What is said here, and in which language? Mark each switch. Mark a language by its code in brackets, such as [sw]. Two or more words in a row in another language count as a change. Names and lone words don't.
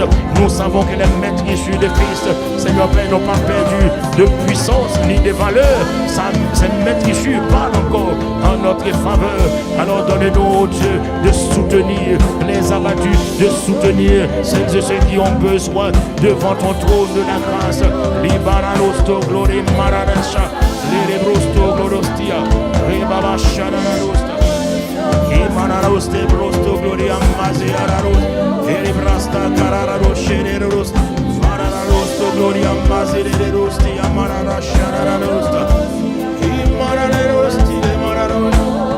[fr] Nous savons que les maîtres issus de Christ, Seigneur Père, n'ont pas perdu de puissance ni de valeur. Ces maîtres issus parlent encore en notre faveur. Alors donne-nous, Dieu, de soutenir les abattus, de soutenir celles et ceux qui ont besoin devant ton trône de la grâce. Libaranos glory maradasha, Librosto glorostia, Ribaba sharanosta, Imanaroste brosto gloria maziararos, Elibrasta carararos shereros, Mararosto gloria mazirerosti, Amarara sharanosta, Imanarosti, Mararos.